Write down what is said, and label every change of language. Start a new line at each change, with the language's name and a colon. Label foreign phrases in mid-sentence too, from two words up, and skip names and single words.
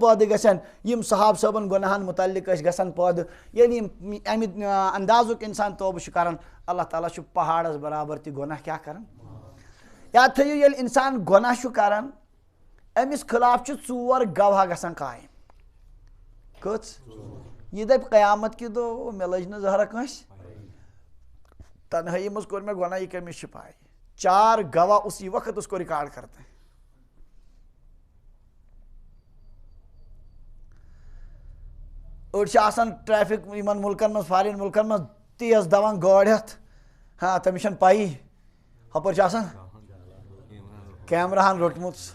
Kashmiri: پٲدٕ گژھن یِم صحاب صٲبن گۄنہن متعلق ٲسۍ گژھان پٲدٕ ییٚلہِ یِم امہِ اندازُک انسان توبہٕ چھُ کران اللہ تعالیٰ چھُ پہاڑس برابر تہِ گۄناہ کیاہ کران یاد تھٲیِو ییٚلہِ انسان گۄناہ چھُ کران أمِس خلاف چھِ 4 گواہ گژھان قٲیِم کٔژ یہِ دپہِ قیامت کہِ دۄہ مےٚ لٔج نہٕ زہرا کٲنٛسہِ تنہٲیی منٛز کوٚر مےٚ گۄناہ یہِ کٔمِس چھِ پاے 4 گواہ
Urdu: اسی وقت اس کو ریکارڈ کرتے ہیں
Kashmiri: أڑۍ چھِ آسان ٹریفک یِمن مُلکن منٛز فارین مُلکن منٛز تیز دوان گٲڑۍ ہٮ۪تھ ہاں تٔمِس چھنہٕ پایی ہُپٲرۍ چھِ آسان کیمراہن روٚٹمُت